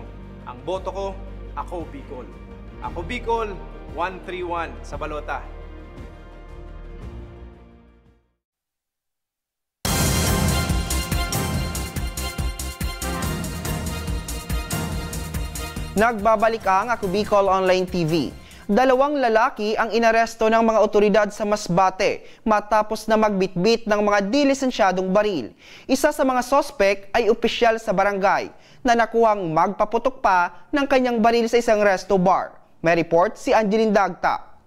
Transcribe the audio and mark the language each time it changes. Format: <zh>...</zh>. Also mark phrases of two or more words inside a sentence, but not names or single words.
<tl>Ang boto ko, ako Bicol. Ako Bicol, 131 sa balota. Nagbabalik ang Ako Bicol Online TV. Dalawang lalaki ang inaresto ng mga otoridad sa Masbate matapos na magbitbit ng mga di-lisensyadong baril. Isa sa mga sospek ay opisyal sa barangay na nakuhang magpaputok pa ng kanyang baril sa isang resto bar. May report si Angeline Dagta.</tl>